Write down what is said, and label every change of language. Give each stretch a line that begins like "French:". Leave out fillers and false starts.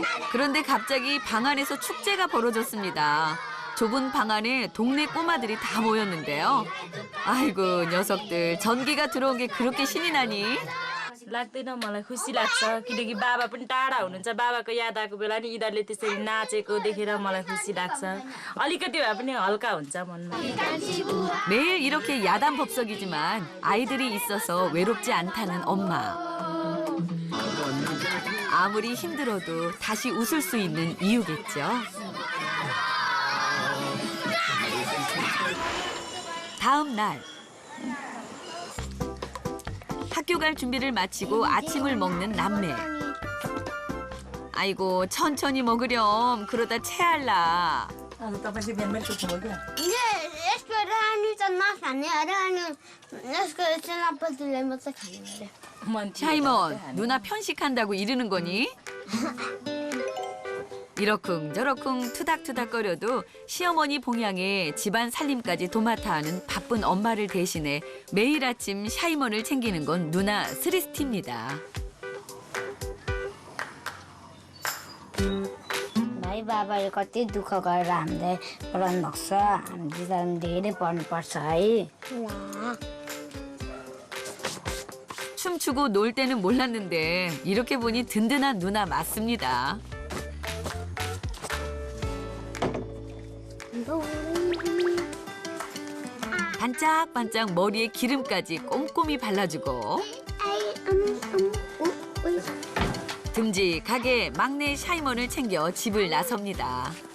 Korean: 그런데 갑자기 방 안에서 축제가 벌어졌습니다. 좁은 방 안에 동네 꼬마들이 다 모였는데요. 아이고 녀석들 전기가 들어온 게 그렇게 신이 나니?
Nepali: लाग्दैन मलाई खुसी लाग्छ किनकि बाबा पनि टाढा हुनुहुन्छ बाबाको याद आएको बेला नि यिनीहरूले त्यसरी नाचेको देखेर मलाई खुसी लाग्छ अलिकति भए पनि हल्का हुन्छ मनमा.
Korean: 매일 이렇게 야단 법석이지만 아이들이 있어서 외롭지 않다는 엄마. 아무리 힘들어도 다시 웃을 수 있는 이유겠죠. 다음 날 학교 갈 준비를 마치고 아침을 먹는 남매. 아이고 천천히 먹으렴. 그러다 체할라.
Nepali: इले यसको रानी त नखाने अरे अनि यसको सेनापतिले मात्रै खाने अरे.
Korean: 샤이먼 누나 편식한다고 이러는 거니? 이러쿵저러쿵 투닥투닥거려도 시어머니 봉양에 집안 살림까지 도맡아 하는 바쁜 엄마를 대신해 매일 아침 샤이먼을 챙기는 건 누나 스리스티입니다.
Nepali: भाइ बाबाले कति दुःख गरेर हामीलाई पढाउनु भएको छ हामीले त धेरै पढ्नुपर्छ है.
Korean: 춤추고 놀 때는 몰랐는데 이렇게 보니 든든한 누나 맞습니다. 반짝반짝 머리에 기름까지 꼼꼼히 발라주고 듬직하게 막내 샤이먼을 챙겨 집을 나섭니다.